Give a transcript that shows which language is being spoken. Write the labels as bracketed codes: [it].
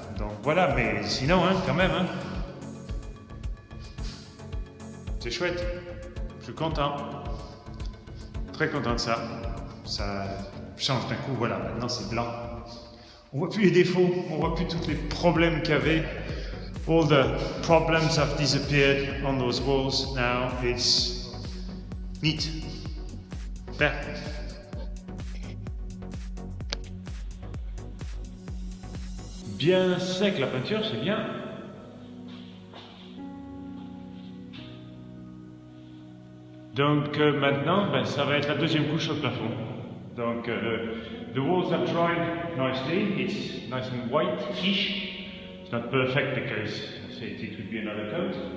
[fr] Donc voilà, mais sinon, hein, quand même, hein, c'est chouette. Je suis content. Très content de ça. Ça change d'un coup, voilà, maintenant c'est blanc. On voit plus les défauts, on voit plus tous les problèmes qu'il y avait. [en] All the problems have disappeared on those walls now. It's neat. There. [fr] Bien sec la peinture, c'est bien. Donc maintenant, ça va être la deuxième couche au plafond. [en] Donc the walls are dried nicely. It's nice and white-ish. It's not perfect because it would be another coat.